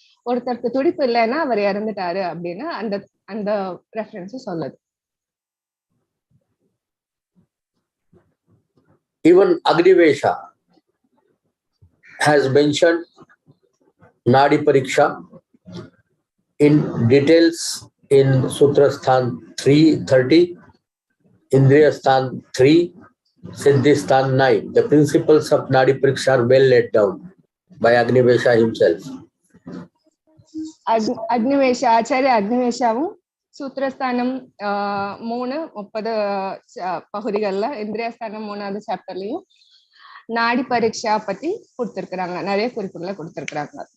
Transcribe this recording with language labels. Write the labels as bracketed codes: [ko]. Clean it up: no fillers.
[ta] ஒருத்தருக்கு துடிப்பு இல்லைன்னா அவர் இறந்துட்டாரு அப்படின்னு அந்த ரெஃபரன்ஸ் சொல்லுது. [en] Even Agnivesha has mentioned Nadi Pariksha in details in Sutrasthan 330, Indriyasthan 3, Siddhisthan 9. The principles of Nadi Pariksha are well laid down by Agnivesha himself. [ta] அக்னிவேஷா ஆச்சாரிய அக்னிவேஷாவும் சூத்திரஸ்தானம் 3:30 பகுதிகள்ல இந்திரியஸ்தானம் 3வது சாப்டர்லயும் நாடி பரீட்சா பத்தி கொடுத்திருக்கிறாங்க, நிறைய குறிப்புகளை கொடுத்திருக்கிறாங்க.